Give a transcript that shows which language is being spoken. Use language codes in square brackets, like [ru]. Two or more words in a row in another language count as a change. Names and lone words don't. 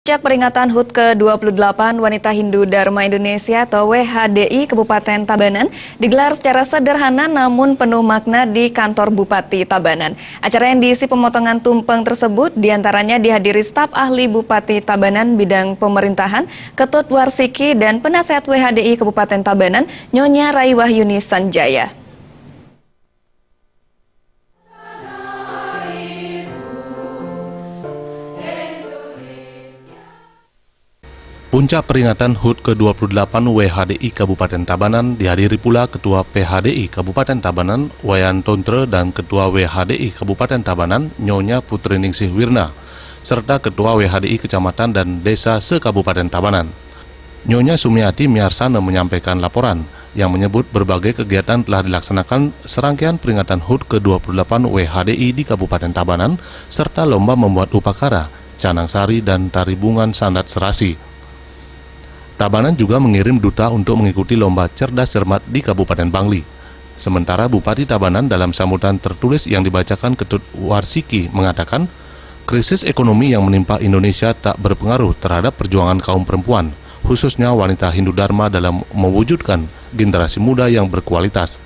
[id] Sejak peringatan HUT ke-28 Wanita Hindu Dharma Indonesia atau WHDI Kabupaten Tabanan digelar secara sederhana namun penuh makna di kantor Bupati Tabanan. Acara yang diisi pemotongan tumpeng tersebut diantaranya dihadiri staf ahli Bupati Tabanan bidang pemerintahan, Ketut Warsiki dan penasehat WHDI Kabupaten Tabanan Nyonya Rai Wahyuni Sanjaya. Puncak peringatan HUT ke-28 WHDI Kabupaten Tabanan dihadiri pula Ketua PHDI Kabupaten Tabanan Wayan Tontre dan Ketua WHDI Kabupaten Tabanan Nyonya Putriningsih Wirna, serta Ketua WHDI Kecamatan dan Desa se-Kabupaten Tabanan. Nyonya Sumiati Miarsana menyampaikan laporan yang menyebut berbagai kegiatan telah dilaksanakan serangkaian peringatan HUT ke-28 WHDI di Kabupaten Tabanan, serta lomba membuat upakara, canang sari dan tari bungan sandat serasi. Tabanan juga mengirim duta untuk mengikuti lomba cerdas cermat di Kabupaten Bangli. Sementara Bupati Tabanan dalam sambutan tertulis yang dibacakan Ketut Warsiki mengatakan, krisis ekonomi yang menimpa Indonesia tak berpengaruh terhadap perjuangan kaum perempuan, khususnya wanita Hindu Dharma dalam mewujudkan generasi muda yang berkualitas.